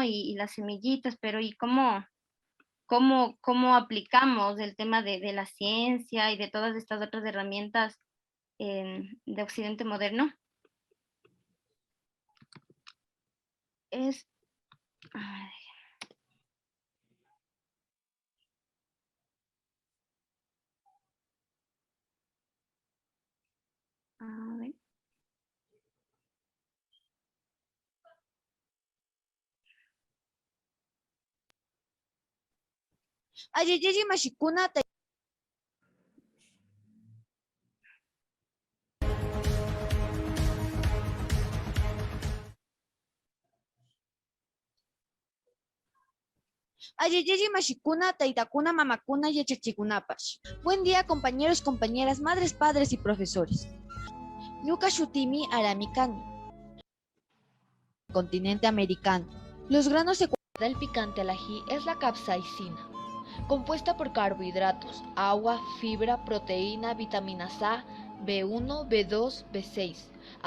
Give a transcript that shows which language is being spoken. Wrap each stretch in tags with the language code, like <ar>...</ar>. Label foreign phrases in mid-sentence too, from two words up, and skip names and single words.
<es>Y las semillitas, pero ¿y cómo aplicamos el tema de la ciencia y de todas estas otras herramientas de Occidente moderno? Es... Ay, a ver.</es> <qu>Ayayiji mashikuna Ayayiji mashikuna, taitakuna, mamakuna y achachikunapash.</qu> <es>Buen día, compañeros, compañeras, madres, padres y profesores.</es> <qu>Ñuka Shutimi Aramikani,</qu> <es>continente americano. Los granos del picante al ají es la capsaicina, compuesta por carbohidratos, agua, fibra, proteína, vitaminas A, B1, B2, B6.</es>